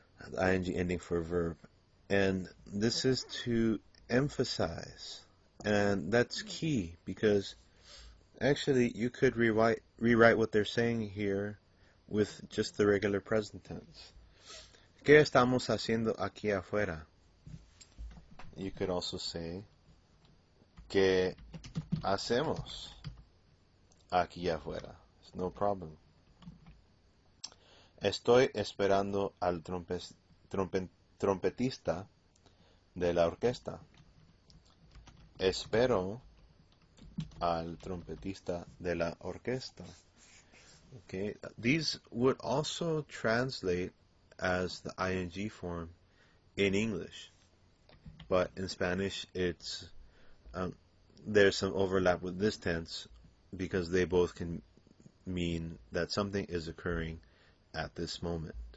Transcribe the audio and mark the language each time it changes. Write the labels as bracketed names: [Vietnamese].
[English] The ing ending for a verb. And this is to emphasize. And that's key because actually you could rewrite what they're saying here with just the regular present tense. [Spanish] ¿Qué estamos haciendo aquí afuera? [English] You could also say [Spanish] ¿qué hacemos aquí afuera? [English] It's no problem. [Spanish] Estoy esperando al trompetista de la orquesta. Espero al trompetista de la orquesta. [English] Okay, these would also translate as the ing form in English, but in Spanish it's there's some overlap with this tense because they both can mean that something is occurring at this moment.